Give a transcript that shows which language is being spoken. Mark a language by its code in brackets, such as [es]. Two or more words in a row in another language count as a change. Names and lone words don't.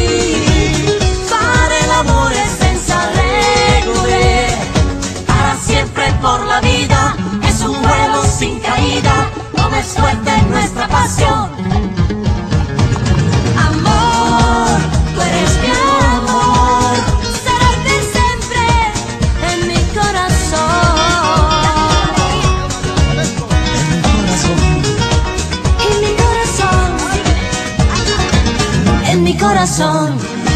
[it] fare l'amore senza regole, [es] para siempre por la vida, es un vuelo sin caída, como es fuerte nuestra pasión. Amor, tú eres mi amor, [it] sarai per sempre [es] en mi corazón. En mi corazón, en mi corazón.